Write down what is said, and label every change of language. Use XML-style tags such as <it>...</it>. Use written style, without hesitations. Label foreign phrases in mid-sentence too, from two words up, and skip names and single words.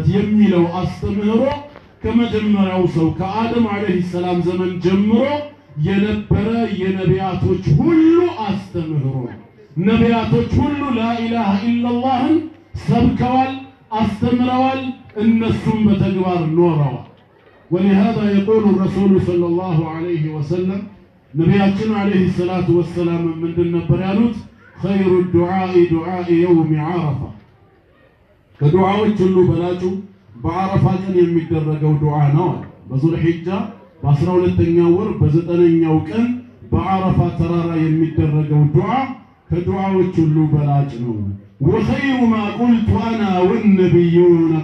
<am>የሚለው አስተምህሮ ከመጀመሪያው ሰው ከአደም</am> <ar>عليه السلام</ar> <am>ዘመን ጀምሮ የነበረ የነቢያቶች ሁሉ አስተምህሮ። ነቢያቶች ሁሉ</am> <ar>لا إله إلا الله</ar> <am>ሰብከዋል፣ አስተምረዋል፣ እነሱም በተግባር ኖረዋል።</am> <ar>ولهذا يقول الرسول صلى الله عليه وسلم</ar> <am>ነቢያችን</am> <ar>عليه الصلاة والسلام</ar> <am>ምንድን ነበር ያሉት?</am> <ar>خير الدعاء دعاء يوم عرفة،</ar> <am>ከዱዓዎች ሁሉ በላጩ በአረፋ ቀን የሚደረገው ዱዓ ነው። በዙል ሒጃ በ12ኛው ወር በ9ኛው ቀን በአረፋ ተራራ የሚደረገው ዱዓ ከዱዓዎች ሁሉ በላጭ ነው።</am> <ar>وخير ما قلت أنا والنبيون</ar>